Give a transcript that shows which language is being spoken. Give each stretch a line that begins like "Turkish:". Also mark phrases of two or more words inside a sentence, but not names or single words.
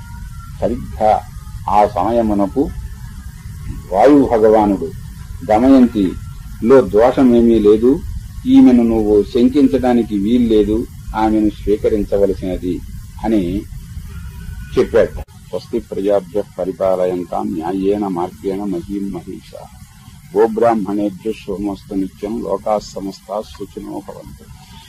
Telugu: సరిగ్గా ఆ సమయమునకు వాయు భగవానుడు దమయంతిలో దోషమేమీ లేదు, ఈమెను నువ్వు శంకించడానికి వీల్లేదు, ఆమెను స్వీకరించవలసినది అని చెప్పాడు.
Sanskrit: స్వస్తి ప్రజాభ్య పరిపాలయంతాం న్యాయేన మార్గేణ మహీం మహిషా. గోబ్రాహ్మణేభ్య శుభమస్తు నిత్యం. లోకాః సమస్తాః సుఖినో భవంతు.